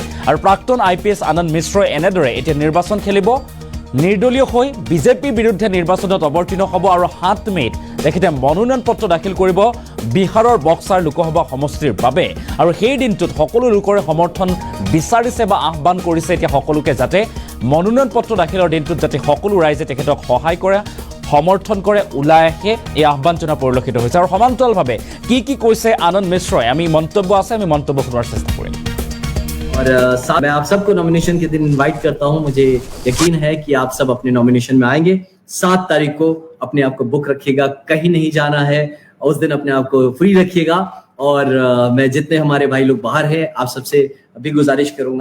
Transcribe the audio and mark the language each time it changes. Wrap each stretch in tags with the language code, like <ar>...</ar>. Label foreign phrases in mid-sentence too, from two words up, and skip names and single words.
<as>আৰু প্ৰাক্তন আইপিএছ আনন্দ মিশ্ৰই এনেদৰে এতিয়া নিৰ্বাচন খেলিব নিৰ্দলীয় হৈ বিজেপিৰ বিৰুদ্ধে নিৰ্বাচনত অৱতীৰ্ণ হ'ব আৰু 7 মেত তেখেতে মনোনয়ন পত্ৰ দাখিল কৰিব বিহাৰৰ বক্সাৰ লোকসভা সমষ্টিৰ বাবে আৰু সেই দিনটোত সকলো লোকৰে সমৰ্থন বিচাৰিছে বা আহ্বান কৰিছে এতিয়া সকলোকে যাতে মনোনয়ন পত্ৰ দাখিলৰ দিনটোত যাতে সকলো ৰাইজে তেখেতক সহায় কৰে সমৰ্থন কৰে ওলাই আহে এই আহ্বান জনা পৰিলক্ষিত হৈছে আৰু সমান্তৰালভাৱে কি কৈছে আনন্দ মিশ্ৰই আমি মন্তব্য শুনাৰ চেষ্টা কৰিম</as> <hi>और मैं आप सबको नॉमिनेशन के दिन इनवाइट करता हूं मुझे यकीन है कि आप सब अपने नॉमिनेशन में आएंगे 7 तारीख को अपने आप को बुक रखिएगा कहीं नहीं जाना है उस दिन अपने आप को फ्री रखिएगा और मैं जितने हमारे भाई लोग बाहर हैं आप सबसे भी गुजारिश करूंगा</hi>